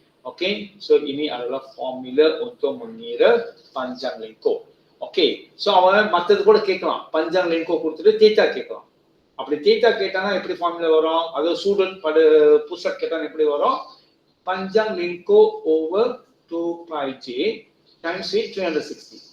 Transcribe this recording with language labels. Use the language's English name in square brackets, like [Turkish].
[Malay] Okay, so ini adalah formula untuk mengira panjang lengkung. [Tamil] Okay, so அவன் மத்தது கூட கேட்கலாம். பஞ்சாங் லெங்கோ கொடுத்துட்டு theta கேட்கலாம். அப்படி theta கேட்டானா எப்படி ஃபார்முலா வரும்? அது சூடல் பட புஷட் கேட்டானா எப்படி வரும்? [English] பஞ்சாங் லெங்கோ over 2 pi j times with 360.